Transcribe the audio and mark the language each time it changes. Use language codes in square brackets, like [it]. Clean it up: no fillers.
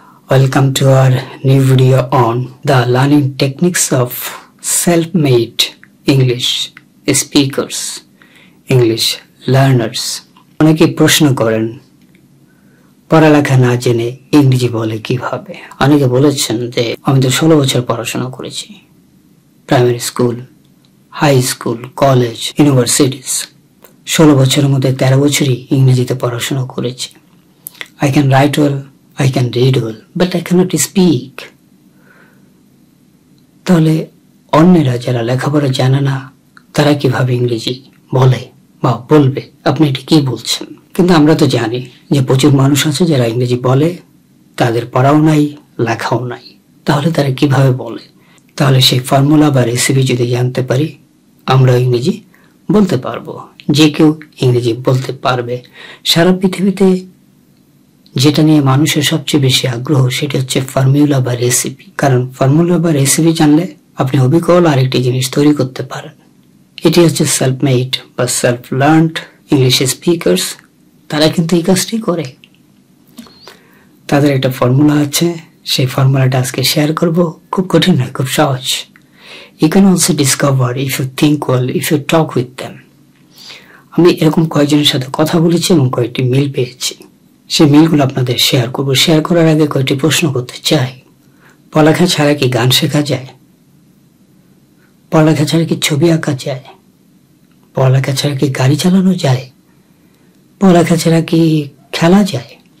[en] Welcome to our new video on the learning techniques of self-made English speakers, English learners. [bn] অনেকে প্রশ্ন করেন পড়ালেখা না জেনে ইংরেজি বলে কিভাবে। অনেকে বলেছেন যে আমি তো 16 বছর পড়াশোনা করেছি, primary school, high school, college, universities. 16 বছরের মধ্যে 13 বছরই ইংরেজিতে পড়াশোনা করেছি। [en] I can write well, I can read well, but I cannot speak. [bn] তাহলে অন্যরা যারা লেখাপড়া জানে না তারা কিভাবে ইংরেজি বলে বা বলবে? আপনি এটা কি বলছেন? কিন্তু আমরা তো জানি যে প্রচুর মানুষ আছে যারা ইংরেজি বলে, তাদের পড়াও নাই, লেখাও নাই, তাহলে তারা কিভাবে বলে? তাহলে সেই ফর্মুলা বা রেসিপি যদি জানতে পারি, আমরা ইংরেজি বলতে পারবো। যে কেউ ইংরেজি বলতে পারবে। সারা পৃথিবীতে যেটা নিয়ে মানুষের সবচেয়ে বেশি আগ্রহ সেটা হচ্ছে ফর্মুলা বা রেসিপি। কারণ ফর্মুলা বা রেসিপি জানলে আপনি অবিকল আরেকটি জিনিস তৈরি করতে পারেন। এটি হচ্ছে সেলফ মেড বা সেলফ লার্নড ইংলিশ স্পিকার্স, তারা কিন্তু এই কাজটি করে। তাদের একটা ফর্মুলা আছে, সেই ফর্মুলাটা আজকে শেয়ার করব। খুব কঠিন নয়, খুব সহজ। [en] You can also discover if you think well, if you talk with them. [bn] আমি এরকম কয়েকজনের সাথে কথা বলেছি এবং কয়েকটি মিল পেয়েছি। সেই মিলগুলো আপনাদের শেয়ার করব। শেয়ার করার আগে কয়েকটি প্রশ্ন করতে চাই। পড়ালেখা ছাড়া কি গান শেখা যায়? পড়ালেখা ছাড়া কি ছবি আঁকা যায়? পড়ালেখা ছাড়া কি গাড়ি চালানো যায়? পড়ালেখা ছাড়া কি খেলা যায়?